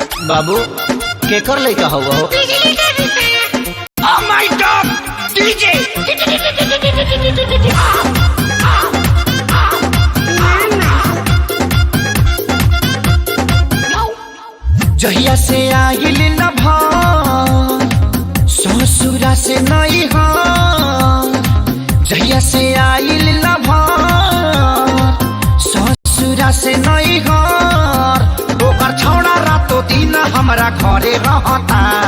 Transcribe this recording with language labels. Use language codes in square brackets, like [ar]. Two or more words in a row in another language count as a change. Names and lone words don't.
[bho] बाबू केकर लइका हवा हो? [en] Oh my God! DJ! [bho] जहिया से आइल लभा ससुरा से नहीं हा, जहिया से आइल लभा ससुरा से नहीं हा, ओकर छौड़ा रातो दिन हमरा घरे रहता।